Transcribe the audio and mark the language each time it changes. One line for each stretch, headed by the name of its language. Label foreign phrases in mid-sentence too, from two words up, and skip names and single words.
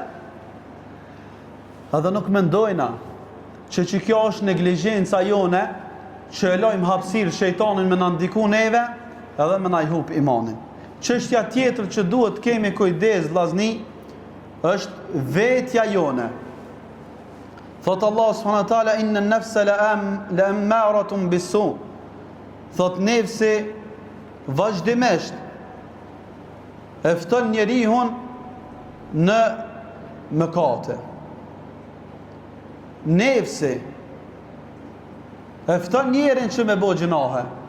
Albanian: Edhe nuk mendojna që kjo është neglizhenca jone, që e lojmë hapësirë shejtanin me na ndiku neve, edhe me na i hup imanin. Çështja tjetër që duhet kemi kujdes vllazni, është vetja jone.
Arabic: Thot الله سبحانه وتعالى إن النفس لأمارة بالسوء.
Albanian: Thot nefsi vazhdimisht e fton njerihun në mëkate. Nefsi e fton njerin që me bo gjinahe.